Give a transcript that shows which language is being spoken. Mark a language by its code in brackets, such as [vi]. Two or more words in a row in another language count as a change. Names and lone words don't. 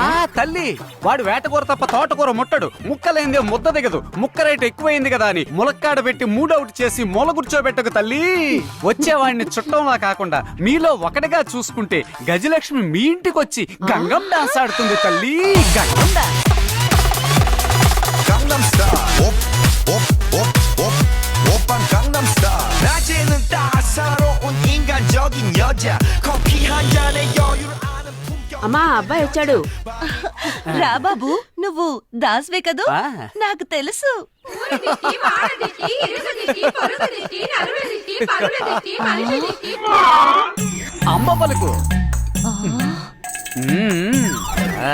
[te] తల్లి, వాడు వేటకూర తప్ప తోటకూర ముట్టడు, ముక్కలైందే ముద్ద దిగదు, ముక్క రేటు ఎక్కువైంది కదా అని ములక్కాడ పెట్టి మూడౌట్ చేసి మూల కూర్చోబెట్టకు తల్లి. వచ్చేవాడిని చుట్టంలా కాకుండా మీలో ఒకటిగా చూసుకుంటే గజలక్ష్మి మీ ఇంటికి వచ్చి గంగం డాన్స్ ఆడుతుంది తల్లి. గంగం డాన్స్. Gangnam Style. [ko] 오빤 Gangnam Style. 낮에는 따사로운 인간적인 여자. 커피 한 잔에 여유를 아는 품격. [te] అమ్మా అబ్బాయి వచ్చాడు. రా బాబు, నువ్వు దాస్వే కదూ? ఆ. నాకు తెలుసు. అంబ పలుకు. ఆ.